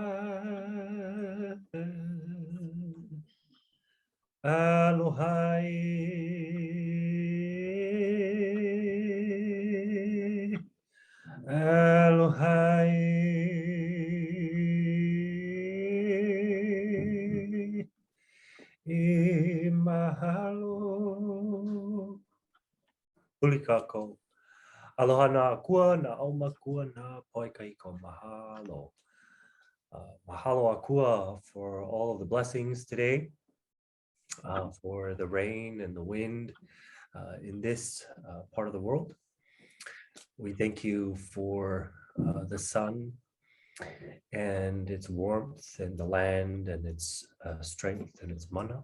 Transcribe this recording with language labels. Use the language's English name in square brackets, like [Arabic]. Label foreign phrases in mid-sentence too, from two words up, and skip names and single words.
[Hawaiian] aloha aloha e mahalo. Ulikako. Aloha na akua, na aumakua, na poikaiko. Mahalo. Mahalo akua [English] for all of the blessings today, for the rain and the wind in this part of the world. We thank you for the sun and its warmth and the land and its strength and its mana.